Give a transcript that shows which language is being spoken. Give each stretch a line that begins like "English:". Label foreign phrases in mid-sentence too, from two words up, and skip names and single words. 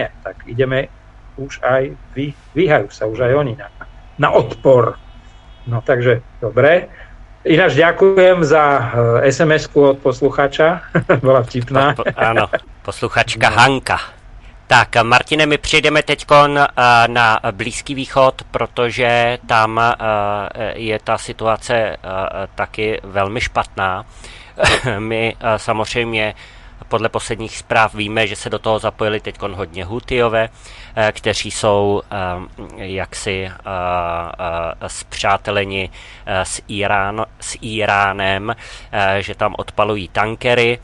Slovak: Tak ideme už aj, vyhajú sa už aj oni na odpor. No takže, dobre. Ináč ďakujem za SMS-ku od posluchača. Bola vtipná. Áno, posluchačka Hanka.
Czech: Tak, Martine, my přejdeme teď na Blízký východ, protože tam je ta situace taky velmi špatná. My samozřejmě Podle posledních zpráv víme, že se do toho zapojili teď hodně Hutijové, kteří jsou jaksi spřáteleni s Iránem, že tam odpalují tankery.